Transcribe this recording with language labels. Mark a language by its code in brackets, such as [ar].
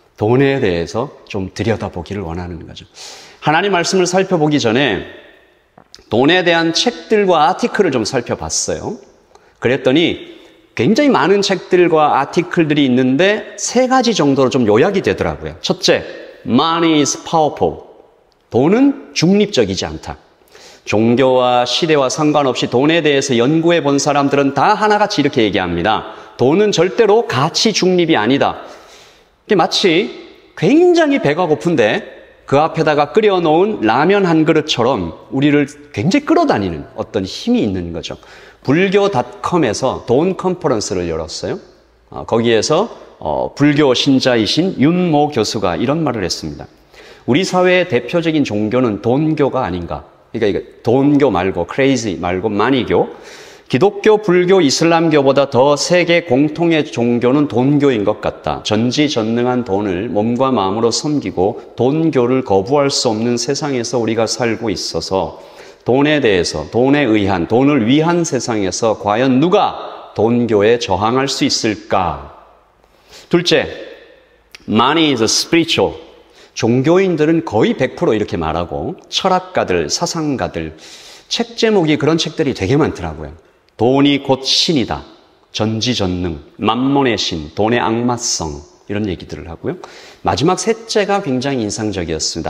[ko] 돈에 대해서 좀 들여다보기를 원하는 거죠. 하나님 말씀을 살펴보기 전에 돈에 대한 책들과 아티클을 좀 살펴봤어요. 그랬더니 굉장히 많은 책들과 아티클들이 있는데 세 가지 정도로 좀 요약이 되더라고요. [en] 첫째, money is powerful. [ko] 돈은 중립적이지 않다. 종교와 시대와 상관없이 돈에 대해서 연구해 본 사람들은 다 하나같이 이렇게 얘기합니다. 돈은 절대로 가치 중립이 아니다. 마치 굉장히 배가 고픈데 그 앞에다가 끓여놓은 라면 한 그릇처럼 우리를 굉장히 끌어다니는 어떤 힘이 있는 거죠. 불교닷컴에서 돈 컨퍼런스를 열었어요. 거기에서 불교 신자이신 윤모 교수가 이런 말을 했습니다. 우리 사회의 대표적인 종교는 돈교가 아닌가. 그러니까 돈교 말고 크레이지 말고 마니교. 기독교, 불교, 이슬람교보다 더 세계 공통의 종교는 돈교인 것 같다. 전지전능한 돈을 몸과 마음으로 섬기고 돈교를 거부할 수 없는 세상에서 우리가 살고 있어서 돈에 대해서, 돈에 의한, 돈을 위한 세상에서 과연 누가 돈교에 저항할 수 있을까? [en] 둘째, money is spiritual. [ko] 종교인들은 거의 100% 이렇게 말하고 철학가들, 사상가들, 책 제목이 그런 책들이 되게 많더라고요. 돈이 곧 신이다. 전지전능, 만몬의 신, 돈의 악마성 이런 얘기들을 하고요. 마지막 셋째가 굉장히 인상적이었습니다.